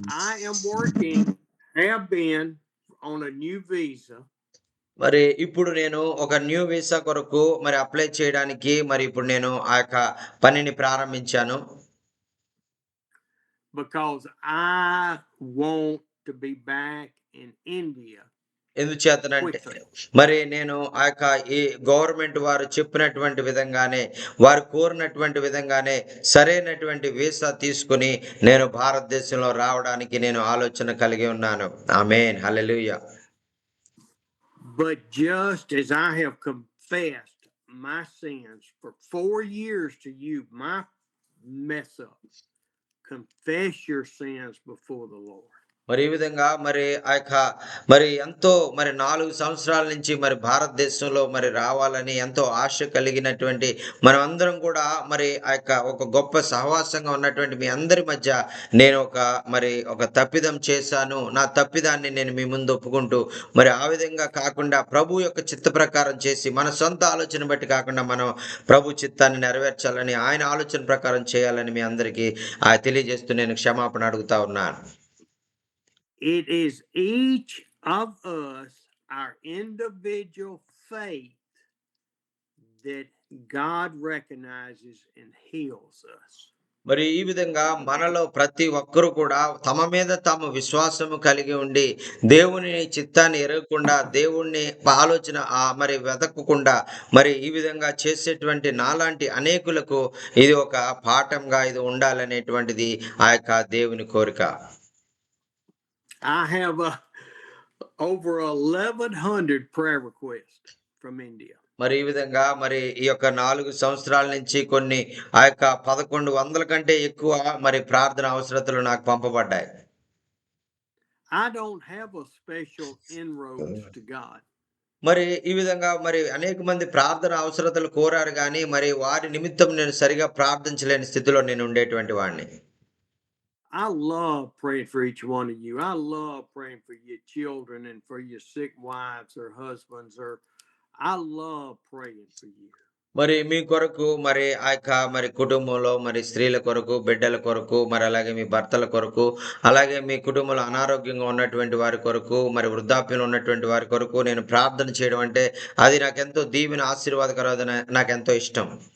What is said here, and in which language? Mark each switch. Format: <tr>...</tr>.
<en>I am working, have been on a new visa.</en> <te>మరి ఇప్పుడు నేను ఒక న్యూ వీసా కొరకు మరి అప్లై చేయడానికి మరి ఇప్పుడు నేను పనిని ప్రారంభించాను.</te> <en>Because I want to be back in India.</en> <te>ఎందుచేతనంటే మరి నేను ఈ గవర్నమెంట్ వారు చెప్పినటువంటి విధంగానే వారు కోరినటువంటి విధంగానే సరైనటువంటి వీసా తీసుకుని నేను భారతదేశంలో రావడానికి నేను ఆలోచన కలిగి ఉన్నాను. ఆమేన్. హల్లెలూయా.</te> <en>But just as I have confessed my sins for 4 years to you, my mess ups, confess your sins before the Lord.</en> <te>మరి ఈ విధంగా మరి ఎంతో మరి 4 సంవత్సరాల నుంచి మరి భారతదేశంలో మరి రావాలని ఎంతో ఆశ కలిగినటువంటి మనమందరం కూడా మరి ఒక గొప్ప సహవాసంగా ఉన్నటువంటి మీ అందరి మధ్య నేను ఒక తప్పిదం చేశాను. నా తప్పిదాన్ని నేను మీ ముందు ఒప్పుకుంటూ మరి ఆ విధంగా కాకుండా ప్రభు యొక్క చిత్త ప్రకారం చేసి మన సొంత ఆలోచన బట్టి కాకుండా మనం ప్రభు చిత్తాన్ని నెరవేర్చాలని ఆయన ఆలోచన ప్రకారం చేయాలని మీ అందరికీ తెలియజేస్తూ నేను క్షమాపణ అడుగుతా ఉన్నాను.</te> <en>It is each of us, our individual faith, that God recognizes and heals us.</en> <te>మరి ఈ విధంగా మనలో ప్రతి ఒక్కరు కూడా తమ మీద తాము విశ్వాసము కలిగి ఉండి దేవుని చిత్తాన్ని ఎరగకుండా దేవుణ్ణి ఆలోచన మరి వెతకకుండా మరి ఈ విధంగా చేసేటువంటి నాలాంటి అనేకులకు ఇది ఒక పాఠంగా ఇది ఉండాలనేటువంటిది దేవుని కోరిక.</te> <en>I have over 1,100 prayer requests from India.</en> <te>మరి ఈ విధంగా మరి ఈ యొక్క 4 సంవత్సరాల నుంచి కొన్ని ఆ యొక్క 1100 కంటే ఎక్కువ మరి ప్రార్థన అవసరతలు నాకు పంపబడ్డాయి.</te> <en>I don't have a special inroads to God.</en> <te>మరి ఈ విధంగా మరి అనేక మంది ప్రార్థన అవసరతలు కోరారు గానీ, మరి వారి నిమిత్తం నేను సరిగా ప్రార్థించలేని స్థితిలో నేను ఉండేటువంటి వాడిని.</te> <en>I love praying for each one of you. I love praying for your children and for your sick wives or husbands, or I love praying for you.</en> <te>మరి మీ కొరకు మరి ఆ యొక్క మరి కుటుంబంలో మరి స్త్రీల కొరకు, బిడ్డల కొరకు, మరి అలాగే మీ భర్తల కొరకు, అలాగే మీ కుటుంబంలో అనారోగ్యంగా ఉన్నటువంటి వారి కొరకు, మరి వృద్ధాప్యంలో ఉన్నటువంటి వారి కొరకు నేను ప్రార్థన చేయడం అంటే అది నాకెంతో దీవెన ఆశీర్వాదకరమైన నాకెంతో ఇష్టం.</te>